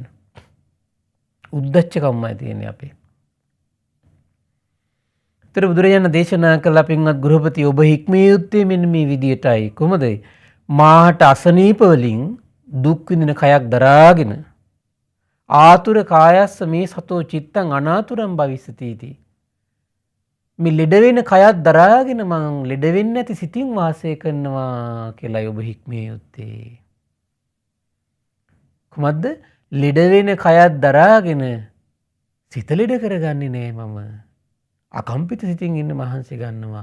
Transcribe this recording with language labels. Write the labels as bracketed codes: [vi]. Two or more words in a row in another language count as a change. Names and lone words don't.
[si] උද්දච්චකම්මයි තියෙන්නේ අපේ. ඒතර බුදුරජාණන් දේශනා කළ පින්වත් ගෘහපති ඔබ හික්මිය යුත්තේ මෙන්න මේ විදියටයි. කොහොමද? මාහට අසනීප වලින් දුක් විඳින කයක් දරාගෙන [pi] ආතුර කායස්ස මේ සතෝ චිත්තං අනාතුරං භවිස්සති इति. [si] මේ ලෙඩ වෙන කයක් දරාගෙන මං ලෙඩ වෙන්නේ නැති සිතින් වාසය කරනවා කියලා ඔබ හික්මිය යුත්තේ. කොහොමද? ලෙඩ වෙන කයක් දරාගෙන සිත ලෙඩ කරගන්නේ නෑ මම. අකම්පිත සිතින් ඉන්න මහන්සි ගන්නවා.